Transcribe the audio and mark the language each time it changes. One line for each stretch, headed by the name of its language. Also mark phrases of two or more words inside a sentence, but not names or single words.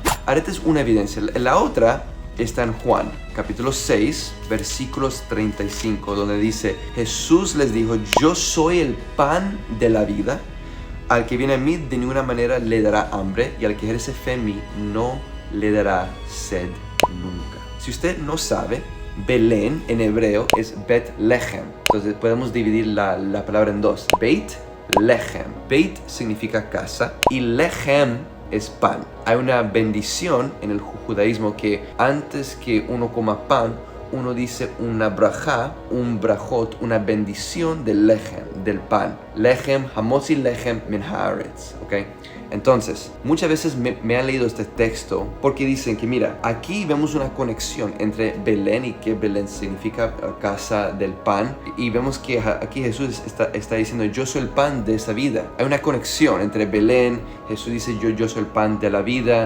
Spanish: Ahora, esta es una evidencia. La otra está en Juan, capítulo 6, versículos 35, donde dice, Jesús les dijo, yo soy el pan de la vida. Al que viene a mí de ninguna manera le dará hambre, y al que ejerce fe en mí no le dará sed nunca. Si usted no sabe, Belén en hebreo es Bet-Lehem. Entonces podemos dividir la palabra en dos. Beit-Lehem. Beit significa casa y Lehem es pan. Hay una bendición en el judaísmo que antes que uno coma pan, uno dice una brajá, un brajot, una bendición del lehem, del pan.
Hebrew: לחם, המוציא לחם מן הארץ,
Spanish: ¿ok? Entonces, muchas veces me han leído este texto porque dicen que, mira, aquí vemos una conexión entre Belén y que Belén significa casa del pan. Y vemos que aquí Jesús está diciendo, yo soy el pan de esa vida. Hay una conexión entre Belén, Jesús dice, yo soy el pan de la vida.